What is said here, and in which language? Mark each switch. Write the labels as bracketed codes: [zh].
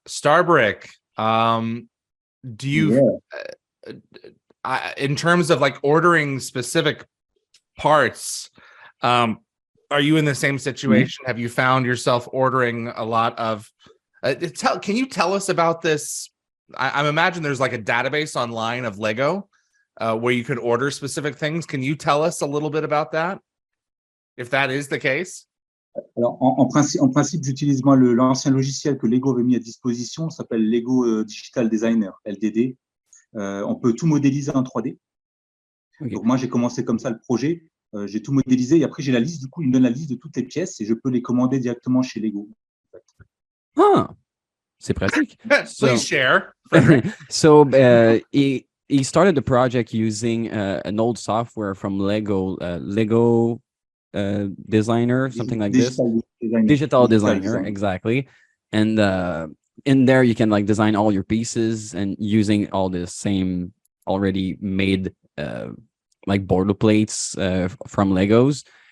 [en] Starbrick, do you, in terms of like ordering specific parts, are you in the same situation? Have you found yourself ordering a lot of can you tell us about this? I imagine there's like a database online of Lego where you can order specific things. Can you tell us a little bit about that, if that is the case? [fr] Alors, en principe, j'utilise moi l'ancien logiciel que Lego avait mis à disposition, ça s'appelle Lego Digital Designer, LDD. On peut tout modéliser en 3D. [en] Ok. [fr] Donc moi, j'ai commencé comme ça le projet. J'ai tout modélisé et après, j'ai la liste. Du coup, il me donne la liste de toutes les pièces et je peux les commander directement chez Lego. Ah, c'est pratique. [en] Please share, Frederick. So he started the project using an old software from Lego, Lego Designer, something like this. Digital Designer, exactly. And in there, you can like design all your pieces and using all the same already made like border plates from Legos.